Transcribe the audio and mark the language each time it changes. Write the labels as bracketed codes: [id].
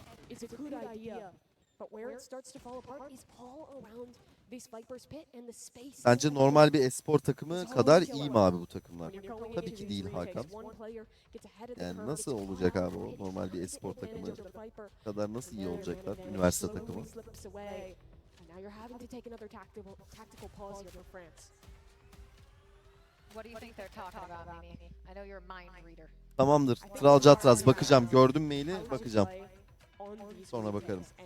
[en] It's a good idea, but where it starts to fall apart is all around this Viper's pit and the space. [tr] Sence normal bir espor takımı kadar iyi mi abi bu takımlar? Tabii ki değil Hakan. Yani nasıl olacak abi o normal bir espor takımı kadar nasıl iyi olacaklar üniversite takımı? [en] Now you're having to take another tactical pause here for France. What do you think they're talking about, Mimi? I know you're a mind reader. [tr] Tamamdır. Tral Catraz bakacağım. Gördüm maili, bakacağım. Sonra bakarım.